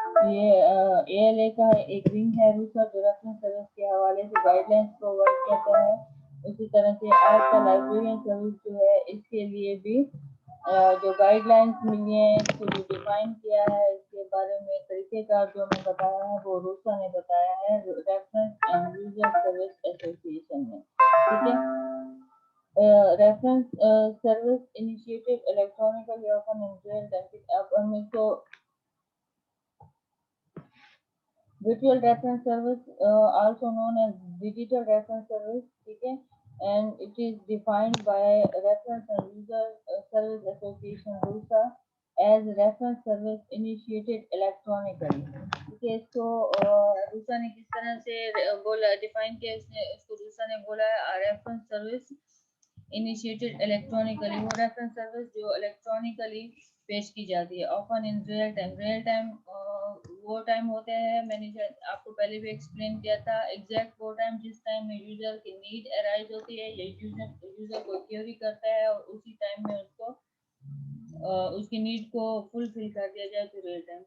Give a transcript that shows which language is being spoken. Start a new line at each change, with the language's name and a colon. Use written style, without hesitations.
Urdu: یہ A L A کا ایک ونگ ہے روسا جو ریفرنس سروس کے حوالے سے گائیڈ لائنس پرووائڈ کرتا ہے. اسی طرح سے آج کا لائبریرین سروس جو ہے اس کے لیے بھی جو گائیڈ لائنس ملی ہیں, اس کو جو ڈیفائن کیا ہے, اس کے بارے میں طریقہ کار جو ہمیں بتایا ہے وہ روسا نے بتایا ہے reference and user service association میں. ٹھیک ہے,
English: reference service initiated electronically often in real time.
Urdu: اب ہم اس کو
English: virtual reference service also known as digital reference service.
Urdu: ٹھیک ہے,
English: and it is defined by reference and user service association RUSA as reference service initiated electronically.
Urdu: ٹھیک ہے, اس کو Rusa نے کس طرح سے بولا ڈیفائن کیا, اس کو روسا نے بولا
English: reference service initiated electronically,
Urdu: وہ ریفرنس سروس جو الیکٹرانکلی پیش کی جاتی ہے.
English: often in real time,
Urdu: real time وہ ٹائم ہوتا ہے, میں نے آپ کو پہلے بھی ایکسپلین کیا تھا, ایگزیکٹ وہ ٹائم جس ٹائم میں یوزر کی نیڈ ارائز ہوتی ہے یا یوزر کو کیوری کرتا ہے اور اسی ٹائم میں اس کو اس کی نیڈ کو فلفل کر دیا جائے تو ریئل ٹائم.